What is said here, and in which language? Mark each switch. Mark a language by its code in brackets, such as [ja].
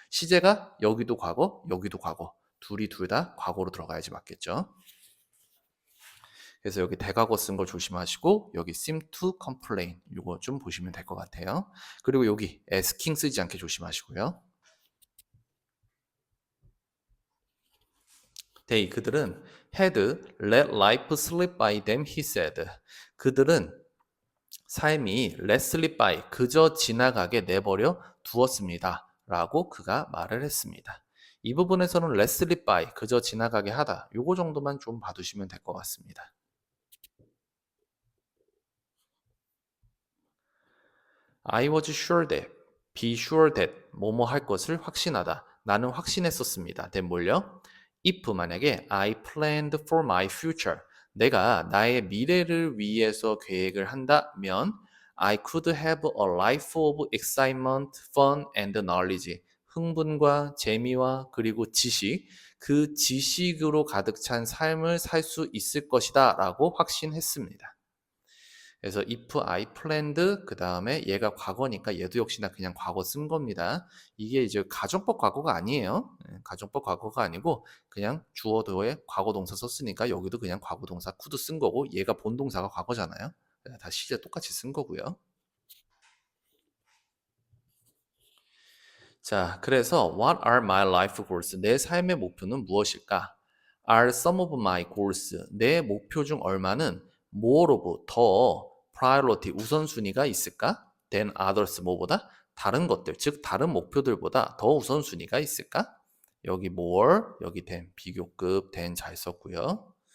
[ko] 시제가 여기도 과거, 여기도 과거. 둘이 둘 다 과거로 들어가야지 맞겠죠. 그래서 여기 대과거 쓴 거 조심하시고 여기 seem to complain 이거 좀 보시면 될 것 같아요. 그리고 여기 asking 쓰지 않게 조심하시고요. [en] They [ko] 그들은 [en] had let life slip by them, he said. [ko] 그들은 삶이 let slip by 그저 지나가게 내버려 두었습니다. 라고 그가 말을 했습니다. 이 부분에서는 let slip by 그저 지나가게 하다 요거 정도만 좀 봐두시면 될 것 같습니다. [en] I was sure that, be sure that, [ko] 뭐뭐 할 것을 확신하다. 나는 확신했었습니다. that 뭘요? [en] if 만약에 I planned for my future, [ko] 내가 나의 미래를 위해서 계획을 한다면 [en] I could have a life of excitement, fun and knowledge. [ko] 흥분과 재미와 그리고 지식, 그 지식으로 가득 찬 삶을 살 수 있을 것이다 라고 확신했습니다. 그래서 [en] if I planned [ko] 그 다음에 얘가 과거니까 얘도 역시나 그냥 과거 쓴 겁니다. 이게 이제 가정법 과거가 아니에요. 가정법 과거가 아니고 그냥 주어도에 과거 동사 썼으니까 여기도 그냥 과거 동사 could 쓴 거고 얘가 본 동사가 과거잖아요. 다 시제 똑같이 쓴 거고요. 자, 그래서 [en] what are my life goals? [ko] 내 삶의 목표는 무엇일까? [en] Are some of my goals? [ko] 내 목표 중 얼마는 more of 더 priority 우선순위가 있을까? [en] than others [ko] 뭐보다 다른 것들, 즉 다른 목표들보다 더 우선순위가 있을까? 여기 more, 여기 than 비교급 than 잘 썼고요.